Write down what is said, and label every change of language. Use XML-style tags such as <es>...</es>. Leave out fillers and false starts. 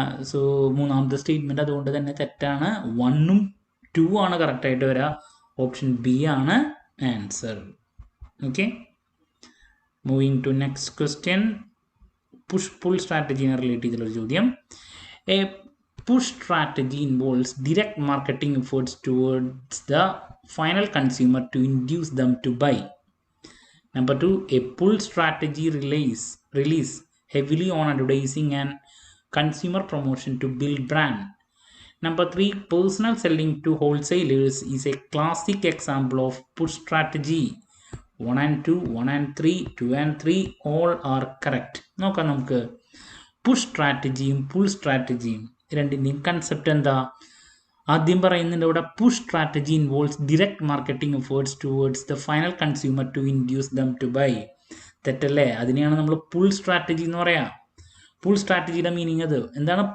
<ml>So മൂന്നാമത്തെ statement അതുകൊണ്ട് തന്നെ തെറ്റാണ്. 1ഉം 2 ആണ് കറക്റ്റായിട്ട് വരിക. ഓപ്ഷൻ ബി ആണ് answer. Okay,</ml> <en>Moving to next question.</en> <ml>Push pull സ്ട്രാറ്റജീനെ relate ചെയ്തിട്ടുള്ളൊരു ചോദ്യം.</ml> <en>A push strategy involves direct marketing efforts towards the final consumer to induce them to buy. Number 2, a pull strategy relies heavily on advertising and consumer promotion to build brand. Number 3, personal selling to wholesalers is a classic example of push strategy. 1 and 2, 1 and 3, 2 and 3 all are correct.</en> <ml>നോക്കാം നമുക്ക് push സ്ട്രാറ്റജിയും pull സ്ട്രാറ്റജിയും രണ്ടിൻ്റെയും concept എന്താ. ആദ്യം പറയുന്നുണ്ട് ഇവിടെ</ml> <en>Push strategy involves direct marketing efforts towards the final consumer to induce them to buy.</en> <ml>തെറ്റല്ലേ? അതിനെയാണ് നമ്മൾ പുൾ സ്ട്രാറ്റജി എന്ന് പറയാം. പുൾ സ്ട്രാറ്റജിയുടെ മീനിങ് അത് എന്താണ്?</ml>